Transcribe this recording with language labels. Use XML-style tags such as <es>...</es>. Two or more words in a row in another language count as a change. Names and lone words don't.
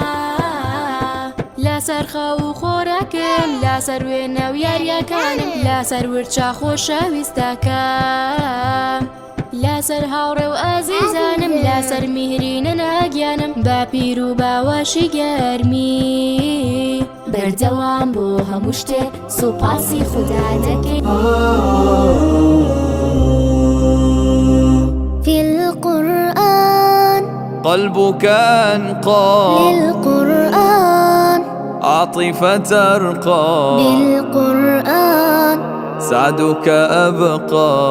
<ckb>لەسەر خەو و خۆراکم لەسەر وێنە و یاریەکانم لەسەر ورچە خۆشەویستەکەم لەسەر هاوڕێ و ئازیزانم لەسەر میهرینە ناگیانم بە پیر و باوەشی گەرمی بەردەوام بۆ هەموو شتێ سوپاسی خوددا دەکەین</ckb> <ar>في القرآن قلبك أنقى للقرآن عاطفة أرقى بالقرآن سعدك أبقى</ar>